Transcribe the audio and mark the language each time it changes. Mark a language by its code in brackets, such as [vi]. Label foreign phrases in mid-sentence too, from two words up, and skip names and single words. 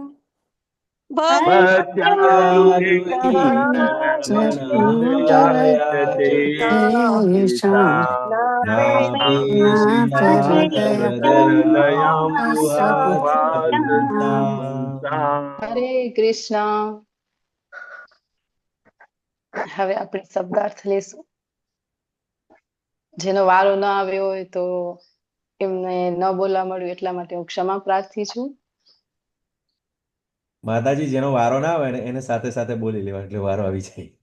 [sa] भक्त्या गृहीत चरणः परया च तेषां नापेशिनाथ हृदयाम्बुरुहात् स्वपुंसाम् [gu] હરે કૃષ્ણ. હવે આપણે શબ્દાર્થ લેશું. જેનો વારો ન આવ્યો હોય તો એમને ન બોલવા મળ્યું એટલા માટે હું ક્ષમા પ્રાર્થી છું. માતાજી જેનો વારો ના આવે ને એને સાથે સાથે બોલી લેવા એટલે વારો આવી જાય.